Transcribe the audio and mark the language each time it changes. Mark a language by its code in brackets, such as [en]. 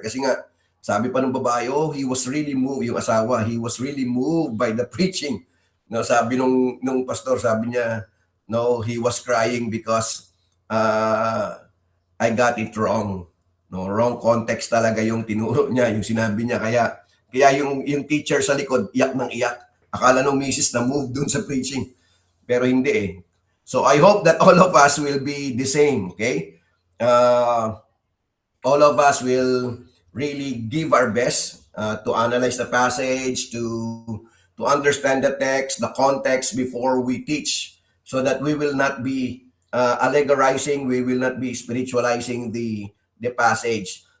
[tl] Kasi nga, sabi pa ng babae, [en] he was really moved, [tl] yung asawa, he was really moved by the preaching. [en] No, [tl] sabi nung pastor, sabi niya, [en] no, he was crying because I got it wrong. [tl] No, wrong context talaga yung tinuro niya, yung sinabi niya. Kaya yung teacher sa likod, iyak ng iyak. Akala nung misis na move dun sa preaching. Pero hindi eh. [en] So I hope that all of us will be the same, okay? All of us will really give our best to analyze the passage, to understand the text, the context before we teach, so that we will not be allegorizing, we will not be spiritualizing the passage.